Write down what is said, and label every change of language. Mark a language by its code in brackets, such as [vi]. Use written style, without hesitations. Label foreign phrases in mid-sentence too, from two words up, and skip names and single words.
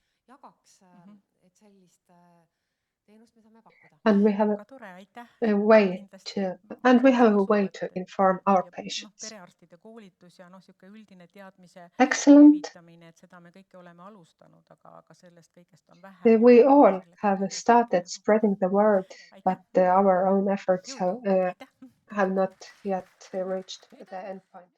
[en] And we have [et] väga tore, aitäh. [en] a way to inform our [et] Ja [en] patients. [et] perearstide koolitus ja sihuke üldine teadmise [en] Excellent. [et] levitamine, et seda me kõike oleme alustanud, aga sellest kõigest on vähe. [en] We all have started spreading the word, [et] Aitäh. [en] but our own efforts [et] Jõudu. Aitäh. [en] have not yet reached the end point.